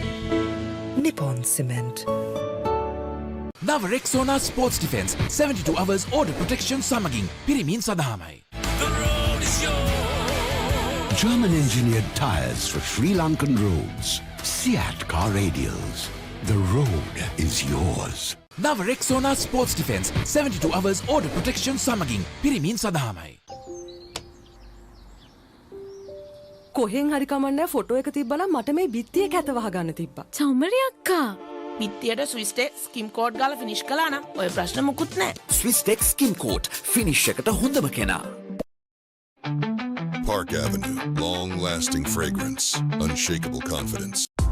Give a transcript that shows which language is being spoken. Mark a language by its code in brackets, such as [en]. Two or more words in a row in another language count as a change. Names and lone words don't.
[en] Nippon Cement. [si] නව රෙක්සෝනා ස්පෝර්ට්ස් ඩිෆෙන්ස් 72 [en] hours order protection [si] සමගින් පිරිමින් සඳහාමයි. [en] German engineered tires for Sri Lankan roads. Seat car radials. The road is yours. [si] නව රෙක්සෝනා ස්පෝර්ට්ස් ඩිෆෙන්ස් 72 [en] hours order protection [si] සමගින් පිරිමින් සඳහාමයි. කොහෙන් හරි කමන්නේ ෆොටෝ එක තිබ්බනම් මට මේ බිත්තිය කැත වහගන්න තිබ්බා. චමරි අක්කා. බිත්තියට ස්විස්ටෙක් ස්කිම් කෝඩ් ගාලා ෆිනිෂ් කළා නම් ඔය ප්‍රශ්න මුකුත් නැහැ. ස්විස්ටෙක් ස්කිම් කෝට් ෆිනිෂ් එකට හොඳම කෙනා. [en] Park Avenue. Long-lasting fragrance. Unshakable confidence.